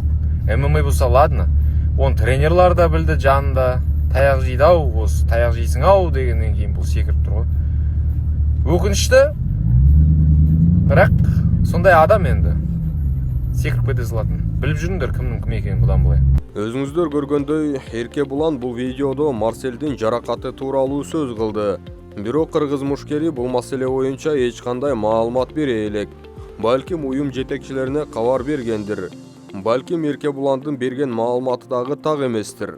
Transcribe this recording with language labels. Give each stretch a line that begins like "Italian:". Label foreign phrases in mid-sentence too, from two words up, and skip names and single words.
Kazakh: ММА болса ладно, оны тренерлар да білді жанында. Таяқ жейді ау, осы таяқ жейсің ау дегеннен кейін бұл секіріп тұр ғой. Өкінішті, бірақ сондай адам енді секіріп кете салатын. Біліп жүріңдер кімнің кім екенін бұдан былай.
Kyrgyz: Өзүңүздөр көргөндөй, Эркебулан бул видеодо Марселдин жаракаты тууралуу сөз кылды. Бирок кыргыз мушкери бул маселе боюнча эч кандай маалымат бере элек. Балким уюм жетекчилерине кабар бергендир. Балким Эркебуландын берген маалыматы дагы так эместир.